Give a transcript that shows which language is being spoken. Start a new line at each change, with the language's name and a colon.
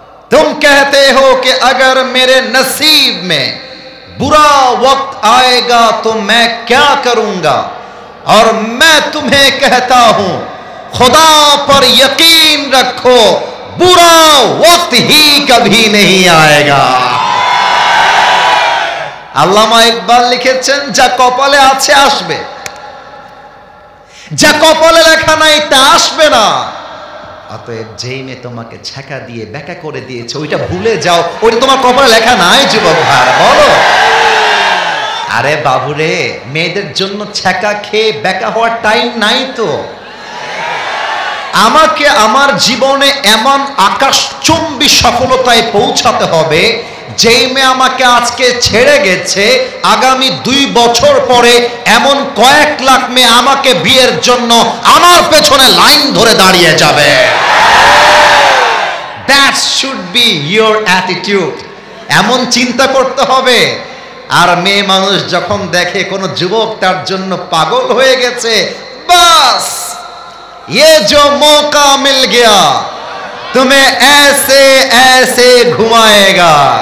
Hindi: तुम कहते हो कि अगर मेरे नसीब में बुरा वक्त आएगा तो मैं क्या करूंगा, और मैं तुम्हें कहता हूं खुदा पर यकीन रखो, बुरा वक्त ही कभी नहीं आएगा।
Bangla: আল্লামা ইকবাল লিখেছেন, যা কপালে আছে আসবে, যা কপালে লেখা নাই তা আসবে না। অতএব যেই মেয়ে তোমাকে ছেঁকা দিয়ে বেকা করে দিয়েছে ওইটা ভুলে যাও, ওইটা তোমার কপালে লেখা নাই যুবক ভাই। বলো আরে বাবুরে, মেয়েদের জন্য ছেঁকা খেয়ে বেকা হওয়ার টাইম নাই তো। আমাকে আমার জীবনে এমন আকাশচুম্বী সফলতায় পৌঁছাতে হবে, যেই মেয়ে আমাকে আজকে ছেড়ে গেছে আগামী 2 বছর পরে এমন কয়েক লাখ মেয়ে আমাকে বিয়ের জন্য আমার পেছনে লাইন ধরে দাঁড়িয়ে যাবে।
English: That should be your attitude.
Bangla: এমন চিন্তা করতে হবে। আর মেয়ে মানুষ যখন দেখে কোনো যুবক তার জন্য পাগল হয়ে গেছে, বাস
Hindi: ये जो मौका मिल गया तुम्हें ऐसे ऐसे घुमाएगा।